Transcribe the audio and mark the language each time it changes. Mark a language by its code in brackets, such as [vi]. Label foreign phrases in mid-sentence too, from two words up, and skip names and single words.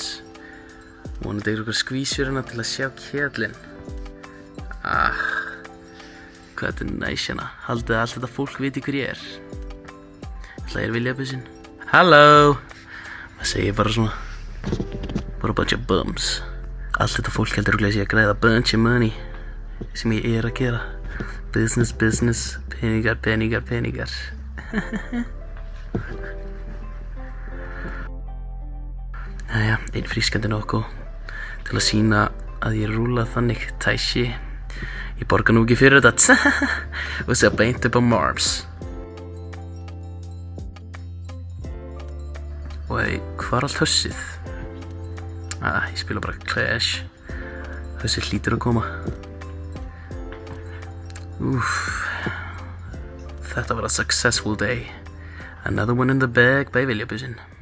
[is] Vonandi eitthvað skvísur hérna til að sjá kjallinn. Hvað þetta er næs hérna. Haldið að allt þetta fólk viti hver ég er. Ætla ég vilja businn. Halló. Það segir bara svona. Bara [en] bunch of bums. [is] Allt þetta fólk heldur að ég að græða [en] bunch of money. [is] Sem ég er að gera. [en] Business, business. [is] Peningar, peningar, peningar. Jæja, einn frískandi nokkuð til að sýna að ég rúla þannig tæsi. Ég borga nú ekki fyrir þetta og sé beint upp á Marbs. Og hvað er allt hössið? Ég spila bara Clash. Hössið hlýtur að koma. Þetta var [en] a successful day. Another one in the bag by Viljabusinn.